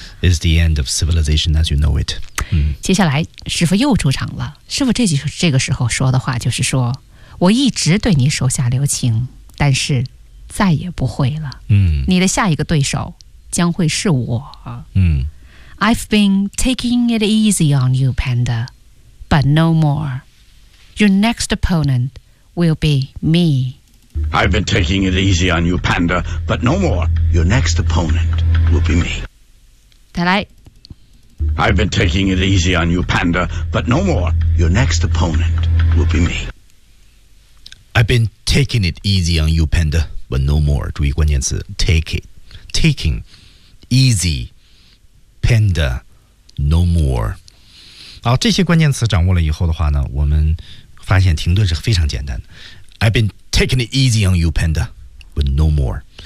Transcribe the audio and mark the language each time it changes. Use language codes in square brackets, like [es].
[en] Is the end of civilization as you know it？ [zh] 接下来师傅又出场了。师傅这个时候说的话就是说，我一直对你手下留情，但是再也不会了。嗯，你的下一个对手将会是我。嗯 [en] ，I've been taking it easy on you, Panda, but no more. Your next opponent will be me. I've been taking it easy on you, Panda, but no more. Your next opponent will be me. [zh] 再来。 [en] I've been taking it easy on you, Panda, but no more. Your next opponent will be me. I've been taking it easy on you, Panda, but no more. [zh] 注意关键词 take it, taking, easy, Panda, no more. 好，这些关键词掌握了以后的话呢，我们发现停顿是非常简单的。 [en] I've been taking it easy on you, Panda, but no more.